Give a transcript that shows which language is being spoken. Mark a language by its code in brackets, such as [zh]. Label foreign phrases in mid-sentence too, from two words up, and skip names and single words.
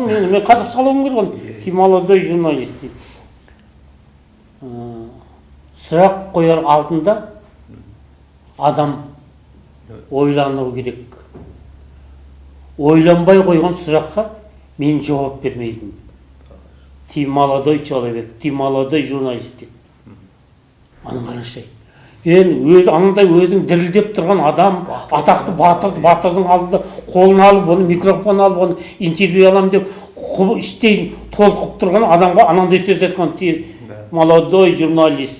[kk] Мен қазақша алуым керек оны. [ru] «Ты молодой журналист» [kk] дейді. Сұрақ қояр алдында адам ойлану керек. Ойланбай қойған сұраққа мен жауап бермеймін. [ru] «Ты молодой человек, ты молодой журналист» [kk] дейді. Аны қарашы. Енді анандай өзің дірілдеп тұрған адам, атақты батырдың алдында қолын алып, оны микрофон алып, оны интервью алам деп, іштей толқып тұрған адамға анандай сөз айтқан, [ru] «Ты молодой журналист».